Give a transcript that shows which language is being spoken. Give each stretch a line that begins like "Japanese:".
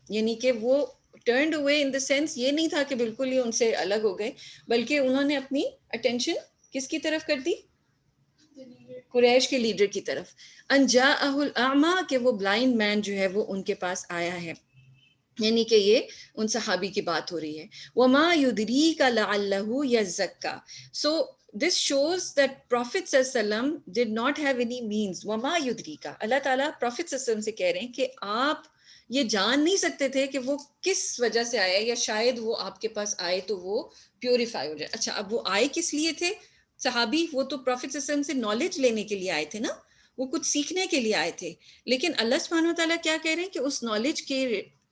Urdu: یعنی کہ وہ ٹرنڈ ہوئے ان دا سینس یہ نہیں تھا کہ بالکل ہی ان سے الگ ہو گئے، بلکہ انہوں نے اپنی اٹینشن کس کی طرف کر دی؟ قریش کے لیڈر کی طرف.
Arabic: ان جاءہ الاعمی،
Urdu: کہ وہ بلائنڈ مین جو ہے وہ ان کے پاس آیا ہے، یعنی کہ یہ ان صحابی کی بات ہو رہی ہے.
Arabic: وما یدریک لعلہ یزکا.
English: So this shows that Prophet صلی اللہ علیہ وسلم did not have any means.
Arabic: وما یدریک،
Urdu: اللہ تعالیٰ Prophet صلی اللہ علیہ وسلم سے کہہ رہے ہیں کہ آپ یہ جان نہیں سکتے تھے کہ وہ کس وجہ سے آیا، یا شاید وہ آپ کے پاس آئے تو وہ پیوریفائی ہو جائے. اچھا اب وہ آئے کس لیے تھے صحابی؟ وہ تو پروفیٹ صلی اللہ علیہ وسلم سے نالج لینے کے لیے آئے تھے نا، وہ کچھ سیکھنے کے لیے آئے تھے. لیکن اللہ سبحانہ وتعالیٰ کیا کہہ رہے ہیں کہ اس نالج کے